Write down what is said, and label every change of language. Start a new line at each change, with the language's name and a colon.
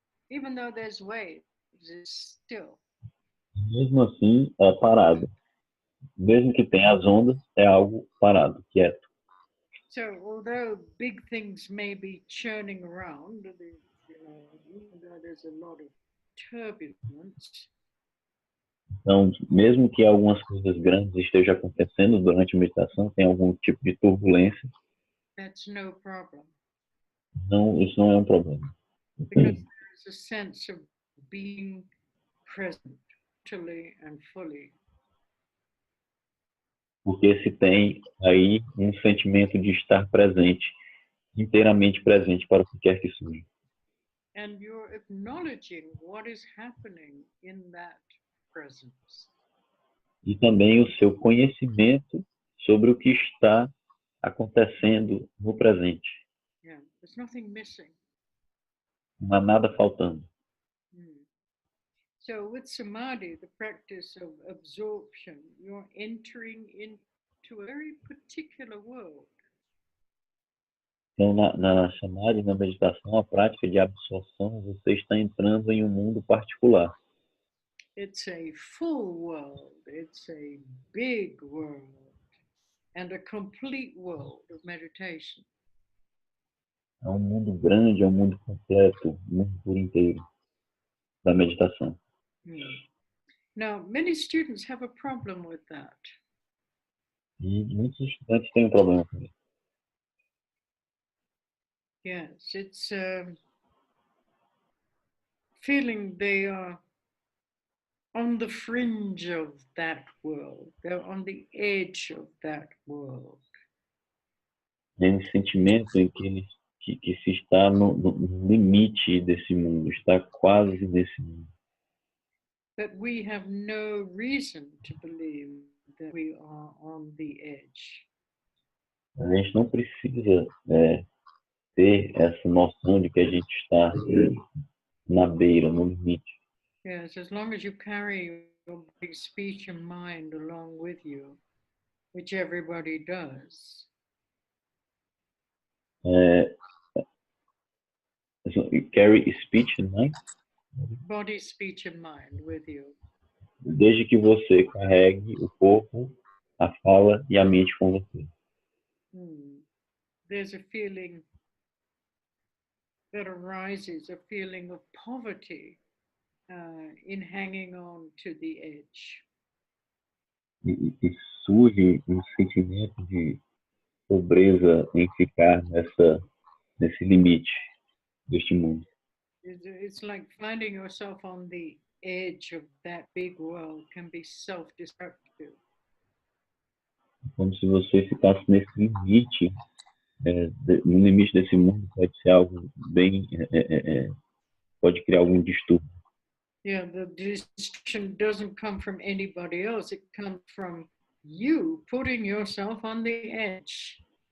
English: Even though there's waves, it's still.
Portuguese: Mesmo assim, é parado. Mesmo que tenha as ondas, é algo parado, quieto.
English: So, although big things may be churning around, even though there's a lot of turbulence.
Portuguese: Então, mesmo que algumas coisas grandes estejam acontecendo durante a meditação, tem algum tipo de turbulência.
English: That's no problem.
Portuguese: Não, isso não é um problema.
English: Because there's a sense of being present, totally and fully.
Portuguese: Porque se tem aí um sentimento de estar presente, inteiramente presente para o que quer que seja.
English: And you're acknowledging what is happening in that presence.
Portuguese: E também o seu conhecimento sobre o que está acontecendo no presente.
English: Yeah, there's nothing missing.
Portuguese: Não há nada faltando.
English: So with samadhi, the practice of absorption, you're entering into a very particular world.
Portuguese: Então, na samadhi, na meditação, a prática de absorção, você está entrando em um mundo particular.
English: It's a full world. It's a big world. And a complete world of meditation.
Portuguese: É um mundo grande, é um mundo completo, um mundo por inteiro da meditação.
English: Now, many students have a problem with that.
Portuguese: E muitos estudantes têm um problema com isso.
English: Yes, it's feeling they are on the fringe of that world. They're on the edge of that world.
Portuguese: É um sentimento em que se está no limite desse mundo, está quase nesse mundo.
English: But we have no reason to believe that we are on the edge.
Portuguese: A gente não precisa ter essa noção de que a gente está na beira, no limite.
English: Yes, as long as you carry your big speech and mind along with you, which everybody does. carry speech in mind, body, speech, and mind with you.
Portuguese: desde que você carregue o corpo, a fala e a mente com você.
English: There's a feeling that arises, a feeling of poverty in hanging on to the edge.
Portuguese: E surge um sentimento de pobreza em ficar nesse limite deste mundo.
English: It's like finding yourself on the edge of that big world can be self-destructive.
Portuguese: Como se você ficasse nesse limite, no limite desse mundo pode ser algo bem, pode criar algum distúrbio.
English: Yeah, the destruction doesn't come from anybody else. It comes from you putting yourself on the edge.